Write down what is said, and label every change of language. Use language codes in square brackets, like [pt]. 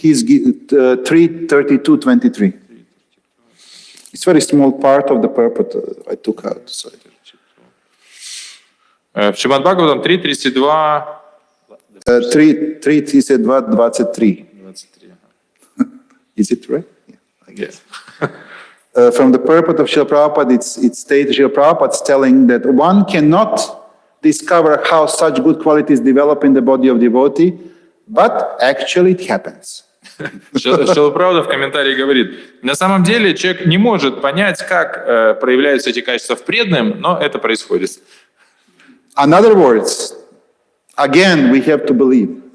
[en] He's 3:32-23. It's a very small part of the purport I took out. So. [ru] В Шримад Бхагаватам 3:32. [en] 3:32-23. Is it right? Yeah, I guess. From the purport of Srila Prabhupada, it states Srila Prabhupada is telling that one cannot discover how such good qualities develop in the body of devotee, but actually it happens. [ru] Шрила Прабхупада в комментарии говорит, на самом деле человек не может понять, как проявляются эти качества в преданном, но это происходит. [en] In other words, again, we have to believe.